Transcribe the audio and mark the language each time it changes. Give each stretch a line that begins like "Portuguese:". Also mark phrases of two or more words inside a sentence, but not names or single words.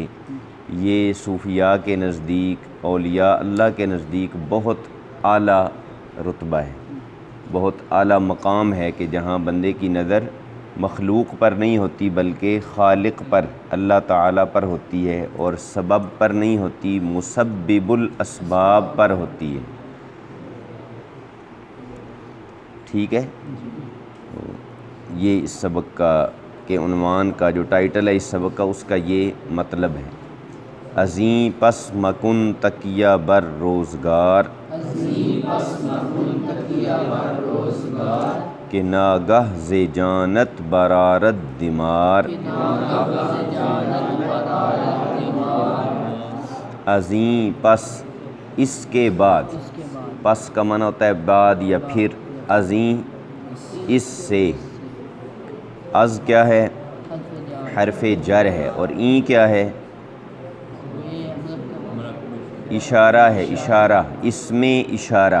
Urdu: یہ صوفیاء کے نزدیک، اولیاء اللہ کے نزدیک بہت اعلیٰ رتبہ ہے، بہت اعلیٰ مقام ہے کہ جہاں بندے کی نظر مخلوق پر نہیں ہوتی بلکہ خالق پر، اللہ تعالیٰ پر ہوتی ہے، اور سبب پر نہیں ہوتی،
Arabic: مسبب الاسباب
Urdu: پر ہوتی ہے۔ ٹھیک ہے؟ یہ اس سبق کا کے عنوان کا جو ٹائٹل ہے اس سبق کا، اس کا یہ مطلب ہے۔
Persian: ازیں پس مکن تکیہ بر روزگار، کہ ناگہ ز جانت برآرد دمار۔ ازیں پس،
Urdu: اس کے بعد، پس کا معنی ہوتا ہے بعد یا پھر، ازیں اس سے، از کیا ہے؟ حرف جر ہے، اور این کیا ہے؟ اشارہ ہے، اشارہ، اسم اشارہ۔